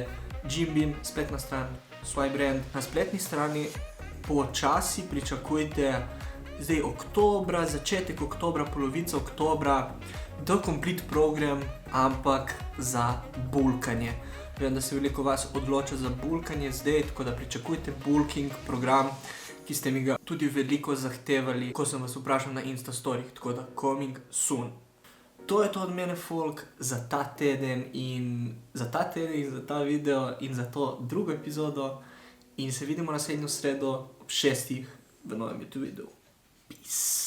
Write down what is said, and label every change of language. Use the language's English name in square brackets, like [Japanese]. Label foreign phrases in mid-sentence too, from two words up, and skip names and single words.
[Slovenian] Gym, spletna stran, Swipe Brand. Na spletni strani počasi pričakujte zdaj oktobra, začetek oktobra, polovica oktobra, [English] The Complete program, [Slovenian] ampak za bulkanje. Vem, da se veliko vas odloča za bulkanje zdaj, tako da pričakujte [English] bulking program, [Slovenian] ki ste mi ga tudi veliko zahtevali, ko sem vas vprašal na Instastorih, tako da [English] coming soon. [Slovenian] To je to od mene, folk, za ta teden in za ta video in za to drugo epizodo. In se vidimo naslednjo sredo ob 6 v novem YouTube videu. Peace.